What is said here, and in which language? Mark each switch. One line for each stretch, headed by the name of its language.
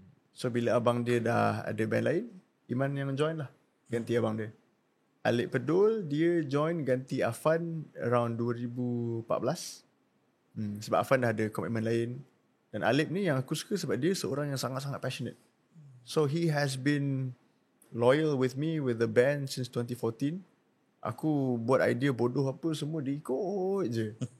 Malay: So bila abang dia dah ada band lain, Iman yang join lah, ganti abang dia. Alip Pedul, dia join ganti Afan
English: around
Malay: 2014. Sebab Afan dah ada komitmen lain. Dan Alip ni yang aku suka sebab dia seorang yang sangat-sangat passionate.
English: So he has been loyal with me with the band since 2014.
Malay: Aku buat idea bodoh apa semua dia ikut je.